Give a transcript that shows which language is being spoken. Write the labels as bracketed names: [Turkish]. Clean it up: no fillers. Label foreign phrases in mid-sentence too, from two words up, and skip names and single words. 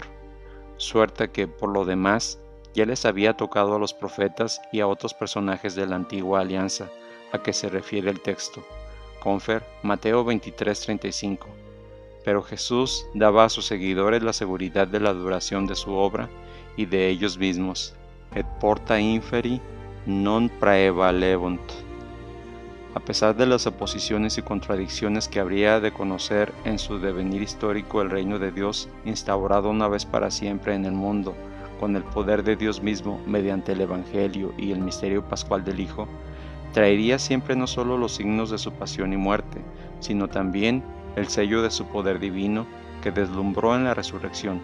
[Spanish] Suerte que, por lo demás, ya les había tocado a los profetas y a otros personajes de la antigua alianza, a que se refiere el texto. Confer, Mateo 23, 35. Pero Jesús daba a sus seguidores la seguridad de la duración de su obra y de ellos mismos. [Latin] Et porta inferi non praevalebunt. [Spanish] A pesar de las oposiciones y contradicciones que habría de conocer en su devenir histórico, el reino de Dios, instaurado una vez para siempre en el mundo, con el poder de Dios mismo mediante el Evangelio y el misterio pascual del Hijo, traería siempre no solo los signos de su pasión y muerte, sino también el sello de su poder divino que deslumbró en la resurrección.